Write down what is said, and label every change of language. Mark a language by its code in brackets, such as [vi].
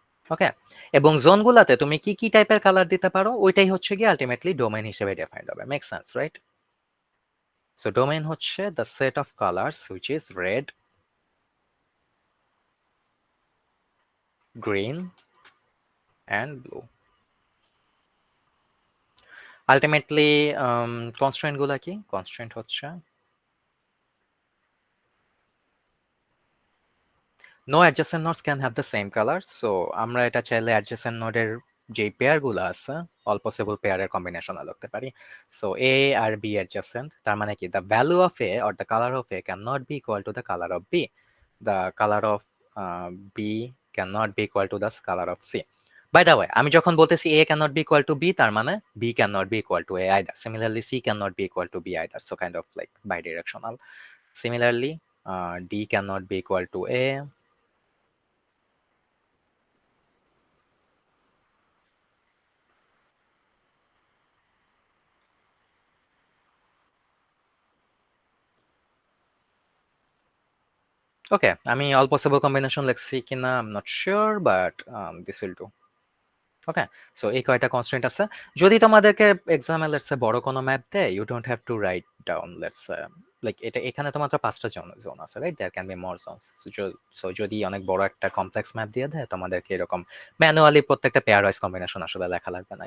[bn] ওকে, এবং জোন গুলাতে তুমি কি কি টাইপের কালার দিতে পারো, ওইটাই হচ্ছে কি আলটিমেটলি ডোমেইন হিসেবে ডিফাইন হবে। Make sense, right? So domain হচ্ছে [en] The set of colours which is red, green and blue. [bn] Ultimately constraint গুলা কি? কনস্ট্রেন্ট হচ্ছে [en] no adjacent nodes can have the same color. [bn] So আমরা এটা চাইলে adjacent নোডের যে পেয়ার গুলো আছে, all possible পেয়ারের কম্বিনেশন লিখতে পারি। [en] So A আর B adjacent, [bn] তার মানে কি [en] the value of A or the color of A cannot be equal to the color of B. The color of B cannot be equal to the color of C. By the way, [bn] আমি যখন বলতেছি [en] A cannot be equal to B, [bn] তার মানে [en] B cannot be equal to A either. Similarly, C cannot be equal to B either. So kind of like bidirectional. Similarly, D cannot be equal to A. Okay, আমি all possible combination [bn] লিখছি কিনা [en] I'm not sure, but this will do. [bn] Okay, so এই কয়টা constraint আছে। যদি তোমাদেরকে এক্সামে let's say বড় কোনো ম্যাপ দেয়, [en] you don't have to write down let's like [bn] এটা এখানে তো মাত্র 5টা জোন আছে, right? [en] There can be more zones. [bn] So যদি অনেক বড় একটা কমপ্লেক্স ম্যাপ দিয়ে দেয়, তোমাদেরকে এরকম ম্যানুয়ালি প্রত্যেকটা পেয়ার ওয়াইজ কম্বিনেশন আসলে লেখা লাগবে না।